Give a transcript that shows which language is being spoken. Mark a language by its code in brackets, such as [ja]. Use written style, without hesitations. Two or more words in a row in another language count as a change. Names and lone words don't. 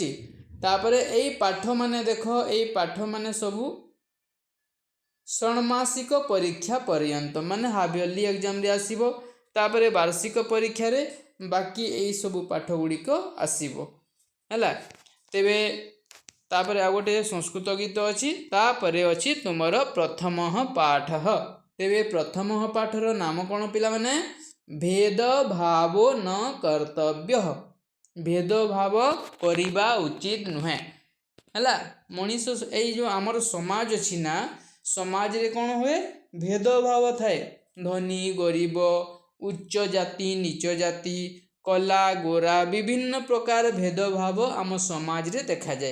[or] ତାପରେ ଏଇ ପାଠ ମାନେ ଦେଖ, ଏଇ ପାଠ ମାନେ ସବୁ ଷାଣ୍ମାସିକ ପରୀକ୍ଷା ପର୍ଯ୍ୟନ୍ତ ମାନେ [en] half yearly exam [or] ରେ ଆସିବ। ତାପରେ ବାର୍ଷିକ ପରୀକ୍ଷା ରେ ବାକି ଏଇ ସବୁ ପାଠ ଗୁଡ଼ି କୁ ଆସିବ ହେଲା। ତେବେ ତାପରେ ଆଉ ଗୋଟେ ସଂସ୍କୃତ ଗୀତ ଅଛି, ତାପରେ ଅଛି ତୁମର [sa] प्रथमः पाठः। [or] ତେବେ ପ୍ରଥମଃ ପାଠର ନାମ କଣ ପିଲା ମାନେ? [sa] भेद भाव न कर्तव्य। [or] ଭେଦ ଭାବ କରିବା ଉଚିତ ନୁହେଁ ହେଲା। ମନୀଷ ଏଇ ଯେ ଆମର ସମାଜ ଅଛି ନା, ସମାଜ ରେ କଣ ହୁଏ? ଭେଦ ଭାବ ଥାଏ। ଧନୀ ଗରିବ, ଉଚ୍ଚ ଜାତି ନୀଚ ଜାତି, କଳା ଗୋରା, ବିଭିନ୍ନ ପ୍ରକାର ଭେଦ ଭାବ ଆମ ସମାଜ ରେ ଦେଖା ଯାଏ।